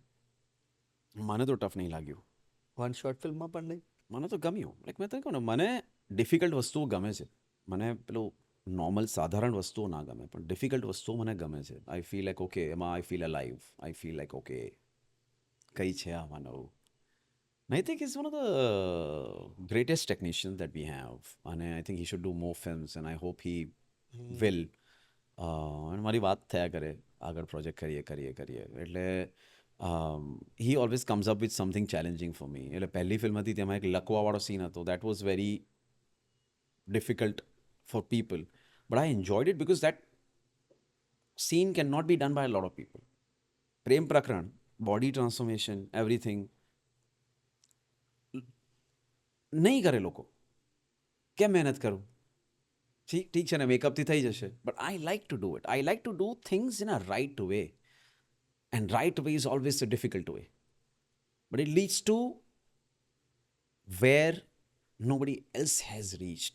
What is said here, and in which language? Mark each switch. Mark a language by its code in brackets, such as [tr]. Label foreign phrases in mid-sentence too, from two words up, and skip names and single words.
[gu] મને તો ટફ નહીં લાગ્યું, [en] one short filmમાં [gu] પણ નહીં. મને તો ગમ્યું. લાઈક મેં તો કહું ને મને ડિફિકલ્ટ વસ્તુઓ ગમે છે. મને પેલું નોર્મલ સાધારણ વસ્તુઓ ના ગમે, પણ ડિફિકલ્ટ વસ્તુઓ મને ગમે છે. [en] I feel like okay, એમાં I feel alive, I feel like okay [gu] કંઈ છે આમાં નવું. [en] Naitik is one of the greatest technicians that we have, and I think he should do more films, and I hope he will. [gu] અને મારી વાત થયા કરે આગળ પ્રોજેક્ટ કરીએ એટલે [en] he always comes up with something challenging for me. [gu] એટલે પહેલી ફિલ્મ હતી તેમાં એક લકવાવાળો સીન હતો. [en] that was very difficult for people, but I enjoyed it because that scene cannot be done by a lot of people. [gu] પ્રેમ પ્રકરણ, [en] body transformation, everything [gu] નહીં કરે લોકો. કેમ મહેનત કરું? ઠીક છે ને, મેકઅપથી થઈ જશે, [en] but I like to do it. I like to do things in a right way, and right way is always a difficult way, but it leads to where nobody else has reached.